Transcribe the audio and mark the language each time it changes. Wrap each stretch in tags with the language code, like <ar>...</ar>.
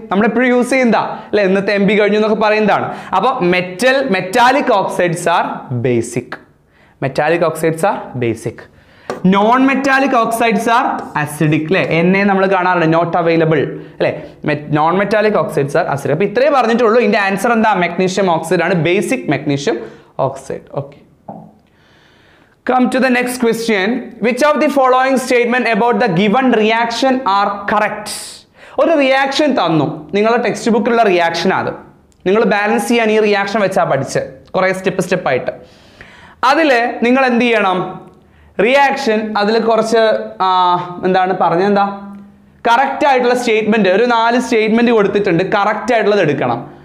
<ml>നമ്മളെപ്പോഴും യൂസ് ചെയ്യുന്നതാ അല്ലെ, ഇന്നത്തെ MB കഴിഞ്ഞു എന്നൊക്കെ പറയുന്നതാണ്. അപ്പോൾ</ml> <en>Metallic oxides are basic. Metallic oxides are basic. Non metallic oxides are acidic അല്ലെ.</en> <ml>NA നമ്മൾ കാണാറുണ്ട്, നോട്ട് അവൈലബിൾ അല്ലെ.</ml> <en>Non metallic oxides are acidic.</en> <ml>അപ്പോൾ ഇത്രേ പറഞ്ഞിട്ടുള്ളൂ. ഇതിന്റെ ആൻസർ എന്താ? മഗ്നീഷ്യം ഓക്സൈഡ് ആണ്, basic magnesium oxide.</ml> <en>Okay, come to the next question. Which of the following statement about the given reaction are correct?</en> <ml>ഒരു റിയാക്ഷൻ തന്നു, നിങ്ങളുടെ ടെക്സ്റ്റ് ബുക്കിലുള്ള റിയാക്ഷൻ. അത് നിങ്ങൾ ബാലൻസ് ചെയ്യാൻ ഈ റിയാക്ഷൻ വെച്ചാൽ പഠിച്ച് കുറേ സ്റ്റെപ്പ് ആയിട്ട്. അതിൽ നിങ്ങൾ എന്ത് ചെയ്യണം, റിയാക്ഷൻ അതിൽ കുറച്ച് എന്താണ് പറഞ്ഞെന്താ, കറക്റ്റ് ആയിട്ടുള്ള സ്റ്റേറ്റ്മെന്റ്, ഒരു 4 സ്റ്റേറ്റ്മെന്റ് കൊടുത്തിട്ടുണ്ട്, കറക്റ്റ് ആയിട്ടുള്ളത് എടുക്കണം.</ml>